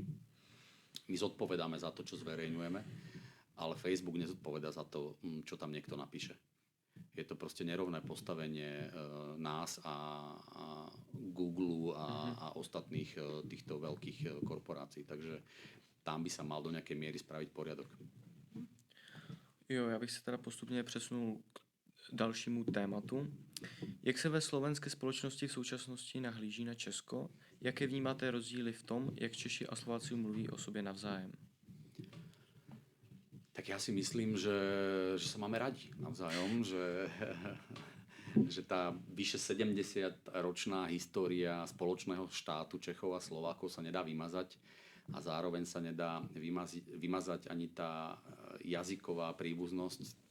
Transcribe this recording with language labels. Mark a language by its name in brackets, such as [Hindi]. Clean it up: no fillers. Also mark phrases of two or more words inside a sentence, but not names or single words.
[Slovak] My zodpovedáme za to, čo zverejňujeme, ale Facebook nezodpovedá za to, čo tam niekto napíše. Je to proste nerovné postavenie nás a Google a ostatných týchto veľkých korporácií. Takže tam by sa mal do nejakej miery spraviť poriadok. [Czech] Jo, já bych se teda postupně přesunul k dalšímu tématu. Jak se ve slovenské společnosti v současnosti nahlíží na Česko? Jaké vnímáte rozdíly v tom, jak Češi a Slováci mluví o sobě navzájem? [Slovak] Tak ja si myslím, že sa máme radi navzájom, že tá vyše 70-ročná história spoločného štátu Čechov a Slovákov sa nedá vymazať a zároveň sa nedá vymazať ani tá jazyková príbuznosť.